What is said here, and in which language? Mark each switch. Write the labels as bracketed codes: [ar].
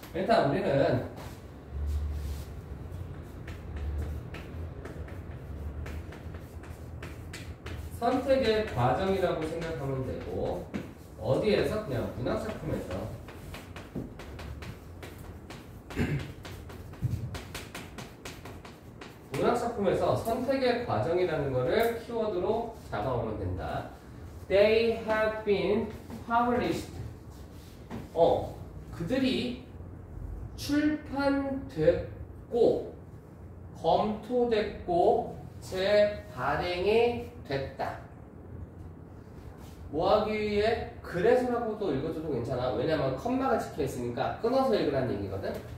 [ko] 일단 우리는 선택의 과정이라고 생각하면 되고, 어디에서? 그냥 문학작품에서. 문학작품에서 선택의 과정이라는 거를 키워드로 잡아오면 된다. [en] They have been published. [ko] 그들이 출판됐고, 검토됐고, 재발행이 됐다. 뭐 하기 위해? 그래서라고도 읽어줘도 괜찮아. 왜냐면 컴마가 찍혀 있으니까 끊어서 읽으라는 얘기거든.